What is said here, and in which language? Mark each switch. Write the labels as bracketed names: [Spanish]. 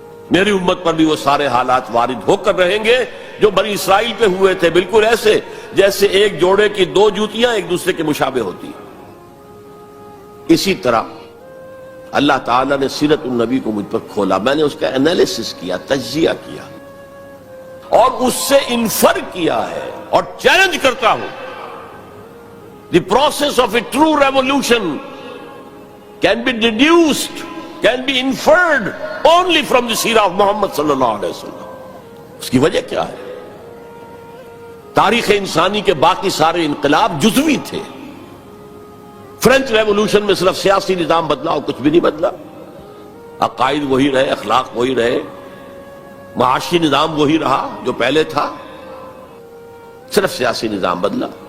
[Urdu] میری امت پر بھی وہ سارے حالات وارد ہو کر رہیں گے جو بنی اسرائیل پہ ہوئے تھے، بالکل ایسے جیسے ایک جوڑے کی دو جوتیاں ایک دوسرے کے مشابہ ہوتی. اسی طرح اللہ تعالیٰ نے سیرت النبی کو مجھ پر کھولا. میں نے اس کا انالیسس کیا، تجزیہ کیا اور اس سے انفر کیا ہے اور چیلنج کرتا ہوں. [English] The process of a true revolution can be deduced, can be inferred only from the seerah of Muhammad صلی اللہ علیہ وسلم. [Urdu] اس کی وجہ کیا ہے؟ تاریخ انسانی کے باقی سارے انقلاب جزوی تھے. فرینچ ریولوشن میں صرف سیاسی نظام بدلا اور کچھ بھی نہیں بدلا. عقائد وہی رہے، اخلاق وہی رہے، معاشی نظام وہی رہا جو پہلے تھا، صرف سیاسی نظام بدلا.